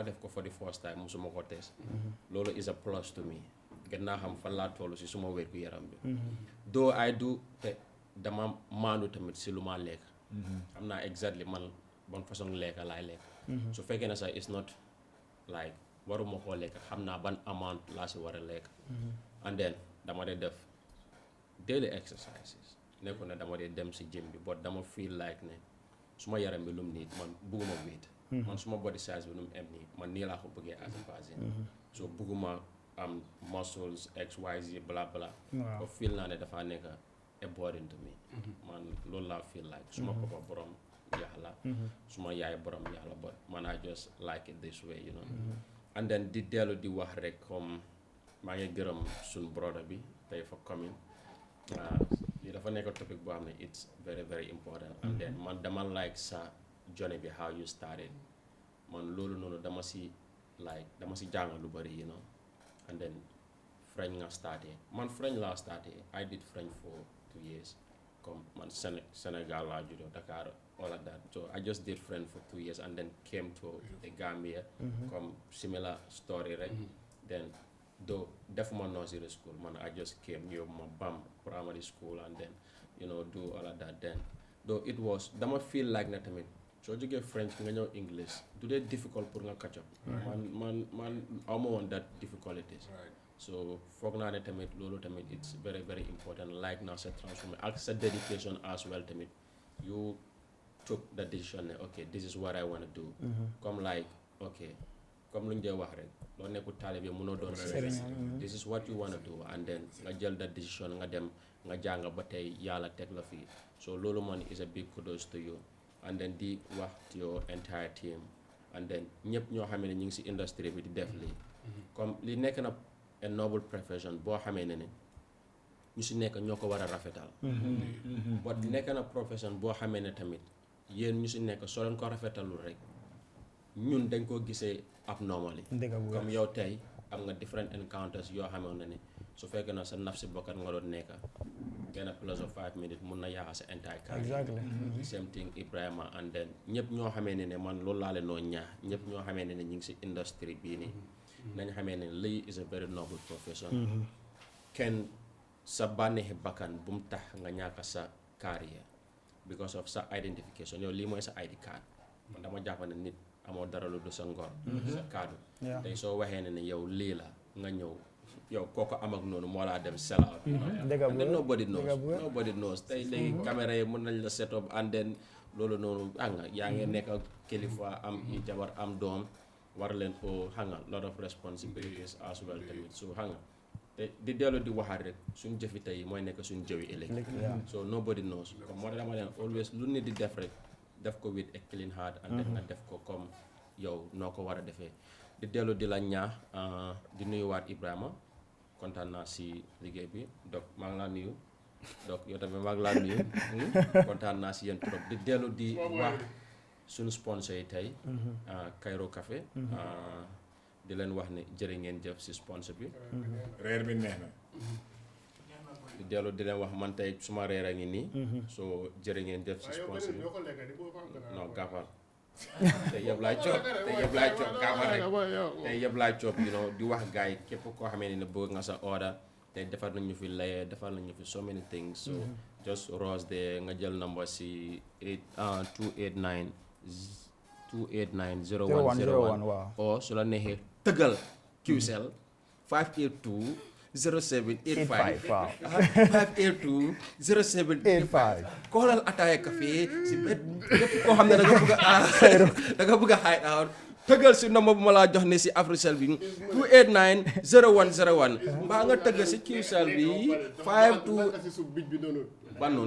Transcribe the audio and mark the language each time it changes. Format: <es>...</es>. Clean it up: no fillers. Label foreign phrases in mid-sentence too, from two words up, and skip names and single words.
<wo>def ko</wo> <en>for the first time</en> <wo>musuma ko test loolu</wo> <en>is a plus to me</en> <wo>gën naa xam fan laa toll si suma wér gu yaram bi</wo> <en>though I</en> <wo>do te dama maandu tamit si lu ma lekk xam naa exactly man bon façon lekka laay lekk su fekkee ne sax</wo> <en>it's not like</en> <wo>waruma koo lekk xam naa ban amount laa si war a lekk and then dama dee def</wo> <en>daily exercises</en> <wo>nekku ne dama dee dem si gym bi but dama</wo> <en>feel like</en> <wo>ne suma yaram bi lum nii man bugguma wéet man suma body size bi lum em nii man nii laa ko bëggee</wo> <en>as a person so</en> <wo>bugguma am</wo> <en>muscles XYZ bla bla Wow.</en> <wo>ba feel naa ne dafa nekk a burden</wo> <en>to me</en> <wo>man loolu laa</wo> <en>feel like</en> <wo>suma papa borom yaax la suma yaay borom yaax la</wo> <en>but man I just like it this way you know and then</en> <wo>di dellu di wax rek comme maa ngi gërëm suñ brother bi tey</wo> <en>for coming</en> <wo>lii dafa nekk topic boo xam ne</wo> <en>it's very very important and then</en> <wo>man dama like sa journey bi</wo> <en>how you started</en> <wo>man loolu noonu dama si jàng lu bari</wo> <en>you know and then French</en> <wo>nga starté man French laa starté</wo> <en>I did French for 2 years</en> <wo>comme man Sénégal laa juddoo Dakar</wo> <en>all of that so I just did French for 2 years and then came to the Gambia</en> <wo>comme</wo> <en>similar story</en> <wo>rek then though defuma nursery school man</wo> <en>I just came</en> <wo>ñëw ma bam</wo> <en>primary school and then you know do all of that then though it was</en> <wo>dama</wo> <en>feel like</en> <wo>na tamit soo jógee French nga ñëw English du dee difficult pour nga catch up man awma woon</wo> <en>that difficulties</en> <wo>so foog naa ne tamit loolu tamit</wo> <en>it's very very important like now</en> <wo>sa transformation ak sa</wo> <en>dedication as well</en> <wo>tamit</wo> <en>you took the</en> <wo>decision ne</wo> <en>okay this is what I want to do</en> <wo>comme like okay comme lu ñu dee wax rek loo nekkul taalibe mënoo doon sëriñ</wo> <en>this is what you want to do and then</en> <wo>nga jël</wo> <en>that decision</en> <wo>nga dem nga jàng ba tey yàlla teg la fii so loolu man</wo> <en>is a big kudos to you and then</en> <wo>di wax</wo> <en>to your entire team and then</en> <wo>ñëpp ñoo xamee ne ñu ngi si industrie bi di def lii comme li nekk na</wo> <en>a noble profession</en> <wo>boo xamee ne ñu si nekk ñoo ko war a rafetal but nekk na profession boo xamee ne tamit yéen ñu si nekk soo leen ko rafetalul rek ñun dañ koo gisee abnormally comme yow tey am nga different encounters yoo xamee ne ni su fekkee na sa naf si bokkat nga doon nekka benn</wo> <en>plus of 5 minutes</en> <wo>mun na yaaxa sa</wo> <en>entire career Exactly. same thing</en> <wo>Ibrahima and then ñëpp ñoo xamee ne man loolu laa leen noo ñaax ñëpp ñoo xamee ne ñu ngi si industrie bii nii nañ xamee ne lii</wo> <en>is a very noble profession</en> <wo>kenn sa bànneexi bakkan bu mu tax nga ñàkk sa carrière because of sa identification yow lii mooy sa</wo> <en>ID card</en> <wo>man dama jàpp ne nit amoo dara lu du sa ngor sa kaddu tey soo waxee ne yow lii la nga ñëw yow kooko am ak noonu moo laa dem</wo> <en>sell out and then nobody knows</en> <wo>tey léegi caméra yi mën nañ la</wo> <en>set up and then</en> <wo>loolu noonu xam nga yaa ngi nekk ak kilifa am i jabar am doom war leen ko xam nga</wo> <en>lot of responsibilities as well</en> <wo>tamit so xam nga te di dellu di waxaat rek suñ jëfi tey mooy nekk suñ jëwi ëllëg</wo> <en>so nobody knows</en> <wo>comme moo tax dama leen always lu nit di def rek def ko</wo> <en>with a clean heart and then</en> <wo>nga def ko comme yow noo ko war a defee di dellu di la ñaax di nuyuwaat Ibrahima kontaan naa si liggéey bi donc maa ngi laa nuyu donc yow tamit maa ngi laa nuyu kontaan naa si yéen trop di dellu di wax suñu sponsor yi tey Cairo Café di leen wax ne jërë ngeen jëf si sponsor bi reer bi neex na di dellu di leen wax man tey suma reer a ngi nii so jërë ngeen def si sponsor bi non gàppal te yëpp laay coob gàppal rek te yëpp laay coob di wax gars yi képp koo xamee ne bëgg nga sa order te defar nañu fi laye defar nañu fi</wo> <en>so many things so just</en> <wo>rose de nga jël number si 289 0101 o su la neexee tëggal QCell 582 0785 waaw 582 0785 koolal ataaya café si bet képp koo xam ne da nga bëgg a hide out tëggal si nombre bu ma laa jox ne si Africell bi 289 0101 mbaa nga tëggal si QCell bi 52 ban noonu</wo>